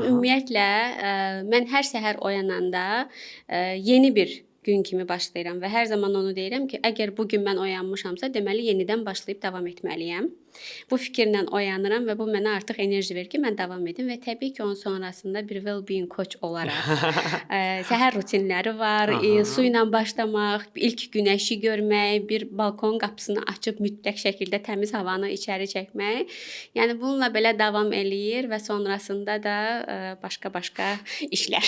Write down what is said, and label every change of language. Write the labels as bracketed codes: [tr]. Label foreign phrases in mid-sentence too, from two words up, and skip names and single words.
[az] Ümumiyyətlə mən hər səhər oyananda yeni bir gün kimi başlayıram və hər zaman onu deyirəm ki, əgər bu gün mən oyanmışamsa, deməli yenidən başlayıb davam etməliyəm. Bu fikirlə oyanıram və bu mənə artıq enerji verir ki, mən davam edim və təbii ki, onun sonrasında bir [en] well-being coach [az] olaraq səhər rutinləri var, su ilə başlamaq, ilk günəşi görmək, bir balkon qapısını açıb mütləq şəkildə təmiz havanı içəri çəkmək. Yəni bununla belə davam eləyir və sonrasında da başqa-başqa işlər.